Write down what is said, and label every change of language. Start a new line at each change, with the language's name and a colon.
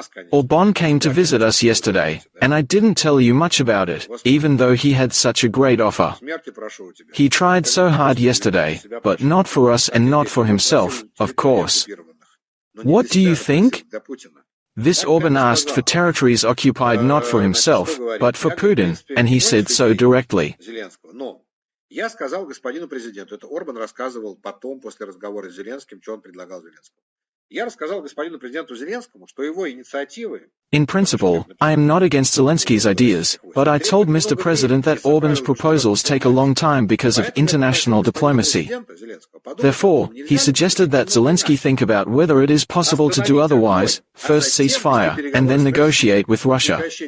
English: Orban came to visit us yesterday, and I didn't tell you much about it, even though he had such a great offer. He tried so hard yesterday, but not for us and not for himself, of course. What do you think? This Orban asked for territories occupied not for himself, but for Putin, and he said so directly.
Russian: Я сказал господину президенту, это Орбан рассказывал потом, после разговора с Зеленским, что он предлагал Зеленскому. Я рассказал господину президенту Зеленскому, что его инициативы...
English: In principle, I am not against Zelensky's ideas, but I told Mr. President that Orban's proposals take a long time because of international diplomacy. Therefore, he suggested that Zelenskyy think about whether it is possible to do otherwise, first ceasefire, and then negotiate with Russia.